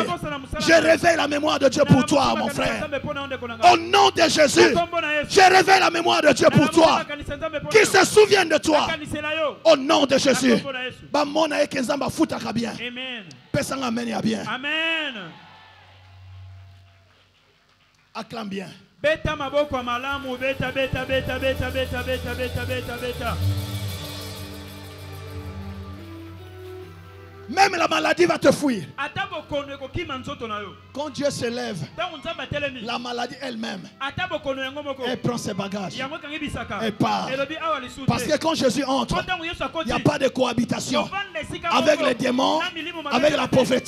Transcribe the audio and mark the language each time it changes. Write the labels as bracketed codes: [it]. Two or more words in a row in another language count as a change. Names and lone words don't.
[fr] Je réveille la mémoire de Dieu pour toi, mon frère. Au nom de Jésus, je réveille la mémoire de Dieu pour toi. Qu'il se souvienne de toi. Au nom de Jésus. Amen. Acclame bien. [ln] Beta maboko malamu, beta beta beta beta beta beta beta beta beta. [fr] Même la maladie va te fuir. Quand Dieu se lève, la maladie elle-même, elle prend ses bagages. Elle part. Parce que quand Jésus entre, il n'y a pas de cohabitation avec les démons, avec la pauvreté.